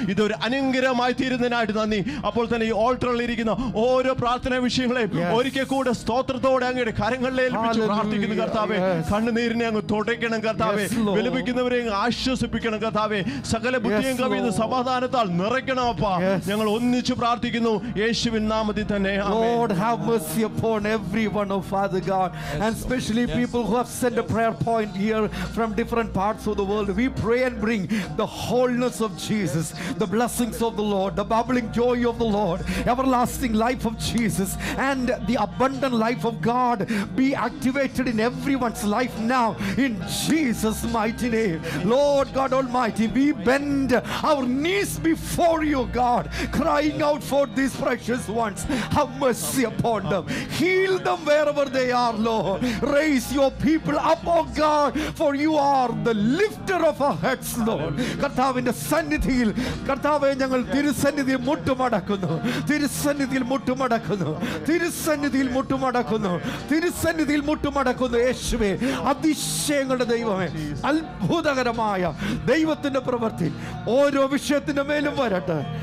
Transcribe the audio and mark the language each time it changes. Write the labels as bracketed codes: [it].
[ml] ഇതൊരു അനുഗ്രഹമായി തീരുന്നതിനായിട്ട് നന്ദി. അപ്പോൾ തന്നെ ഈ ഓൾട്ടറിൽ ഇരിക്കുന്ന ഓരോ പ്രാർത്ഥനാ വിഷയങ്ങളെയും ഒരിക്കൽ കൂടെ സ്തോത്രത്തോടെ അങ്ങയുടെ കരങ്ങളിലെ ഏൽപ്പിച്ച് പ്രാർത്ഥിക്കുന്നു. കർത്താവെ, കണ്ണുനീരിനെ അങ്ങ് തുടയ്ക്കണം. കർത്താവെ, വിലപിക്കുന്നവരെ ആശ്വസിപ്പിക്കണം. കർത്താവെ, സകല ബുദ്ധിയും കവിയുന്ന സമാധാനത്താൽ നിറയ്ക്കണം. അപ്പാ, ഞങ്ങൾ ഒന്നിച്ച് പ്രാർത്ഥിക്കുന്നു യേശുവിൻ നാമത്തിൽ തന്നെ. [en] Lord, have mercy upon everyone, oh Father God, and especially people who have sent a prayer point here from different parts of the world. We pray and bring the wholeness of Jesus, the blessings of the Lord, the bubbling joy of the Lord, everlasting life of Jesus, and the abundant life of God be activated in everyone's life now in Jesus' mighty name. Lord God Almighty, we bend our knees before you, God, crying out for these precious ones. Have mercy upon them. Heal them wherever they are, Lord. Raise your people up, oh God, for you are the lifter of our heads, Lord. [ml] കർത്താവിന്റെ സന്നിധിയിൽ, കർത്താവെ, ഞങ്ങൾ തിരുസന്നിധിയിൽ മുട്ടുമടക്കുന്നു, തിരുസന്നിധിയിൽ മുട്ടുമടക്കുന്നു, തിരുസന്നിധിയിൽ മുട്ടുമടക്കുന്നു, തിരുസന്നിധിയിൽ മുട്ടുമടക്കുന്നു. യേശുവേ, അതിശയങ്ങളുടെ ദൈവമേ, അത്ഭുതകരമായ ദൈവത്തിന്റെ പ്രവൃത്തി ഓരോ വിഷയത്തിന്റെ മേലും വരട്ടെ.